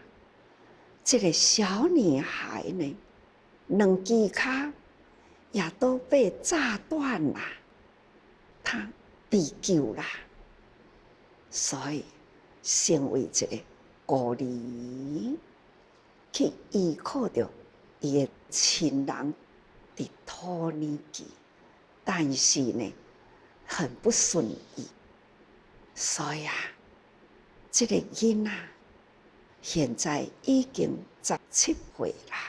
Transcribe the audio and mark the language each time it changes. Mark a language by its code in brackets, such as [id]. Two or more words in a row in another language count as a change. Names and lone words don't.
[nan] 这个小女孩呢，两只脚也都被炸断啦，她被救啦。所以成为一个孤儿，去依靠着伊的亲人伫托尼基，但是呢，很不顺意。所以这个囡仔现在已经17岁啦。